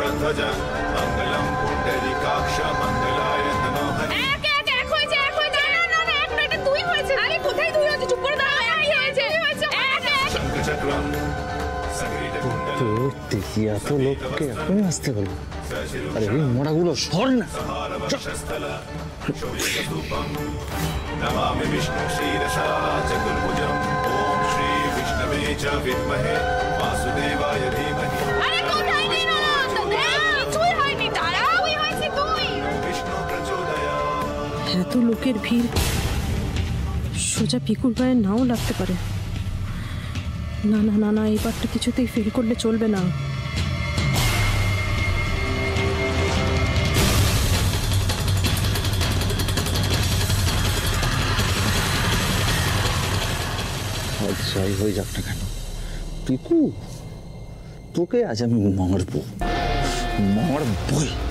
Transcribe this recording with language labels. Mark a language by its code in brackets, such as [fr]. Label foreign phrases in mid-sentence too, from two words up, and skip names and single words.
[sa] ध्वजं मङ्गलं पुण्डरीकाक्ष मङ्गलाय तनोहरि। [bn] এক এক এক হয়েছে এক হয়েছে না না না এক না এটা দুই হয়েছে। আরে কোথায় দুই হয়েছে? চুপ করে দাও। এক হয়েছে এক এক। [sa] शङ्खचक्रं सङ्गीतकुण्डलं [bn] তো দেখি এত লোককে এখন আসতে বলবো। আরে এই মোড়াগুলো সর না। [sa] नमामि विष्णु क्षीरसा चतुर्भुजं ॐ श्री विष्णवे च विद्महे वासुदेवाय धीमहि। [bn] আরে কোথায় নেই না কিছুই হয়নি দাঁড়াও। দুই হয়েছে দুই। [sa] विष्णु प्रचोदयात्। [bn] এত লোকের ভিড় সোজা পিকুর গায়ে নাও লাগতে পারে। না না না না এবারটা কিছুতেই ফেল করলে চলবে না। যাই হয়ে যাক না কেন পিকু, তোকে আজ আমি মারবো মারবই।